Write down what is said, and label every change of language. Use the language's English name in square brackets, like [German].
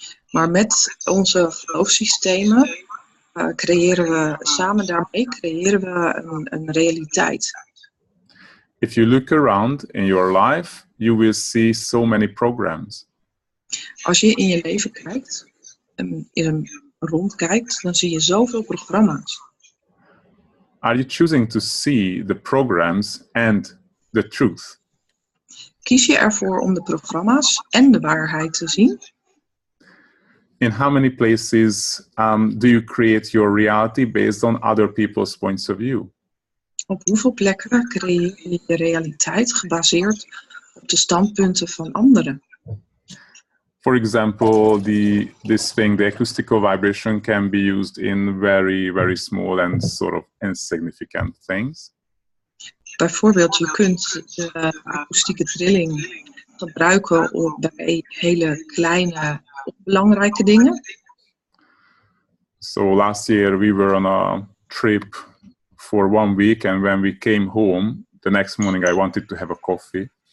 [Dutch] Maar met onze geloofssystemen creëren we samen daarmee een realiteit. [English] If you look around in your life, you will see so many programs. [Dutch] Als je in je leven kijkt, rondkijkt, dan zie je zoveel programma's. [English] Are you choosing to see the programs and the truth? [Dutch] Kies je ervoor om de programma's en de waarheid te zien? [English] In how many places do you create your reality based on other people's points of view? [Dutch] Op hoeveel plekken creëer je je realiteit gebaseerd op de standpunten van anderen? [English] For example, this thing, the acoustical vibration, can be used in very, very small and sort of insignificant things. [Dutch] Bijvoorbeeld, je kunt de akoestieke trilling gebruiken bij hele kleine, belangrijke dingen. [English] So last year we were on a trip for 1 week, and when we came home, the next morning I wanted to have a coffee.